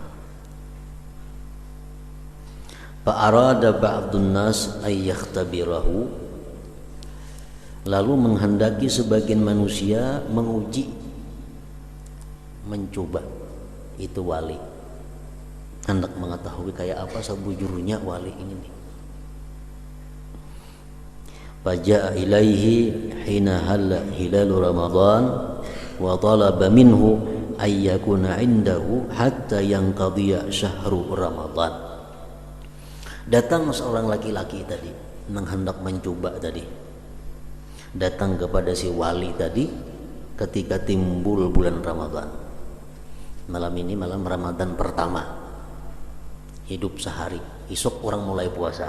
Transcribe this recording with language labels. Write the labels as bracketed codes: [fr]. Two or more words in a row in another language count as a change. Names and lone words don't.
[ar] فأراد بعض الناس أن يختبره, [bjn] lalu menghendaki sebagian manusia menguji, mencoba itu wali, hendak mengetahui kayak apa sebujurnya wali ini nih. [ar] فجاء إليه حين هل هلال رمضان وطلب منه أن يكون عنده حتى ينقضي شهر رمضان. [id] Datang seorang laki-laki tadi, hendak mencoba tadi, datang kepada si wali tadi ketika timbul bulan Ramadan. [bjn] Malam ini malam Ramadan pertama, hidup sehari, esok orang mulai puasaan.